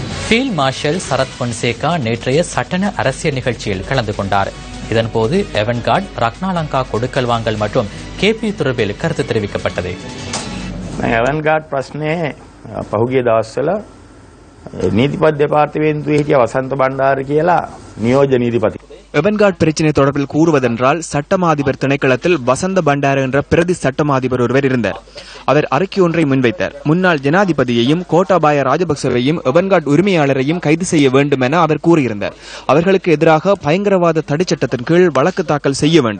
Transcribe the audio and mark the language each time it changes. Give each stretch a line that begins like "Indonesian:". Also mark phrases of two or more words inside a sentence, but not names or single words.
Tamil: ஃபீல்ட் மார்ஷல் சரத் பொன்சேகா நேற்றைய சட்டன அரசியல் நிகழ்ச்சியில் கலந்து கொண்டார். இதன்போது எவன்கார்ட், ரக்னாலங்கா கொடுக்கல் வாங்கல் மற்றும் கேபி தொடர்பில் கருத்து தெரிவிக்கப்பட்டது.
Sinhala: එවන්ගාඩ් ප්‍රශ්නයේ පහුගිය දවස්වල නීතිපති දෙපාර්තමේන්තුවේ හිටිය වසන්ත බණ්ඩාර කියලා නියෝජ්‍ය නීතිපති.
Tamil: எவன்கார்ட் பிரச்சினை தொடர்பில் கூறுவதென்றால் சட்டமா அதிபர் திணைக்களத்தில் வசந்த பண்டார என்ற பிரதி சட்டமா அதிபர் ஒருவர் இருந்தார். அவர் அறிக்கை ஒன்றை முன்வைத்தார். முன்னாள் ஜனாதிபதியையும் கோட்டாபாய ராஜபக்சவையும் எவன்கார்ட் உரிமையாளரையும் கைது செய்ய வேண்டும் என அவர் கூறியிருந்தார். அவர்களுக்கு எதிராக பயங்கரவாத தடை சட்டத்தின் கீழ் வழக்கு தாக்கல் செய்ய வேண்டும்.